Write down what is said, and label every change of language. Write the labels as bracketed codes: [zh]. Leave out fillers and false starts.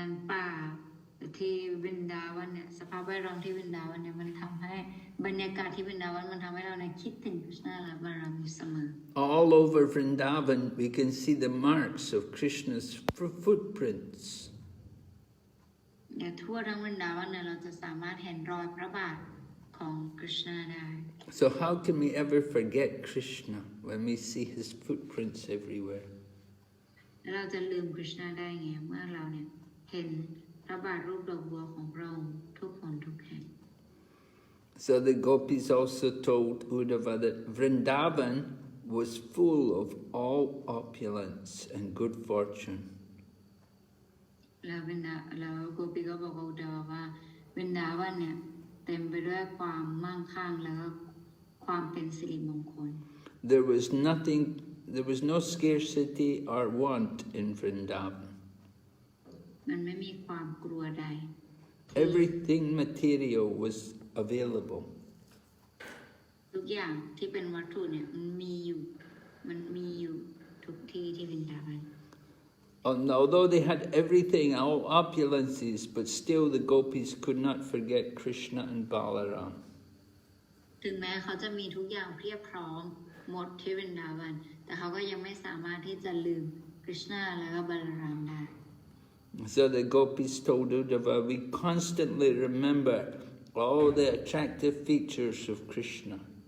[th] ป่าที่วินดาวันเนี่ยสภาพแวดล้อมที่วินดาวันเนี่ยมันทำให้บรรยากาศที่วินดาวันมันทำให้เราเนี่ยคิดถึงคริชนาและบาลามอยู่เสมอ [en] All over Vrindavan we can see the marks of Krishna's footprints. [th] เนี่ยทั่วทั้งวินดาวันเนี่ยเราจะสามารถเห็นรอยพระบาทของคริชนาได้ [en] So how can we ever forget Krishna when we see his footprints everywhere? [th] แล้วเราจะลืมคริชนาได้ไงเมื่อเราเนี่ยเห็นพระบาทรูปดอกบัวของพระองค์ทุกคนทุกแห่ง [en] So the Gopis also told Uddhava that Vrindavan was full of all opulence and good fortune. [th] แล้วโกปิก็บอกกับอุดดาวว่าวินดาวันเนี่ยเ ต็มไปด้วยความมั่งคั่งแล้วก็ความเป็นสิริมงคล [en] There was nothing, there was no scarcity or want in Vrindavan. [th] มันไม่มีความกลัวใด [en] Everything material was available. [th] ทุกอย่างที่เป็นวัตถุเนี่ยมันมีอยู่ทุกที่ที่วินดาวัน [en] And although they had everything, all opulences, but still the Gopis could not forget Krishna and Balaram. [th] ถึงแม้เขาจะมีทุกอย่างเพียบพร้อมหมดที่วินดาวันแต่เขาก็ยังไม่สามารถที่จะลืมคริชนาและก็บาลารามได้ [en] So the Gopis told Uddhava, we constantly remember all the attractive features of Krishna.